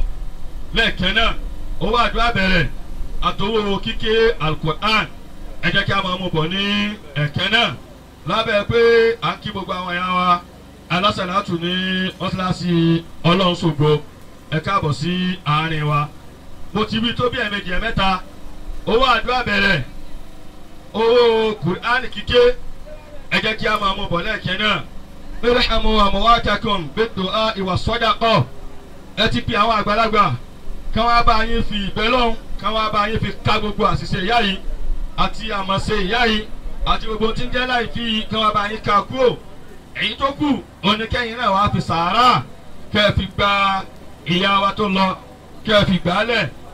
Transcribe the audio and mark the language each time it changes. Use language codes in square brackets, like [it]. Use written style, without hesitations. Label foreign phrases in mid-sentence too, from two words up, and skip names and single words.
[yo] lẹ́ẹ̀kẹ́ náà owó àdúrà bẹ̀rẹ̀ àtọwọ́ kíké Al-Qur'an ẹ jẹ́ kí a máa mú bọ̀ ní ẹ̀kẹ́ náà lábẹ́ pé à ń kí gbogbo àwọn ẹ̀yà wa alásàlátù ní mọ́ṣáláṣí Ọlọ́run ṣògo ẹ káàbọ̀ sí àárín wa. mo ti wí tó bí ẹ̀ẹ̀mejì ẹ̀mẹ́ta owó àdúrà bẹ̀rẹ̀ owó Kùránì kíké ẹ jẹ́ kí a máa mú bọ̀ lẹ́ẹ̀kẹ́ náà. [ar] ارحموا أمواتكم بالدعاء والصدقة [yo] ẹ ti pe àwọn àgbàlagbà kí wọ́n bá yín fi ìbẹ́ lọ́hùn kí wọ́n bá yín fi ká gbogbo àṣìṣe ìyá yìí àti àmọ̀ṣe ìyá yìí àti gbogbo tí ń jẹ́ láì fi kí wọ́n bá yín ká kúrò. èyí tó kù oníkẹ́yìn náà wàá fi sàárà kẹ́ ẹ fi gba ìyá wa tó lọ kẹ́ ẹ fi gbà á lẹ̀.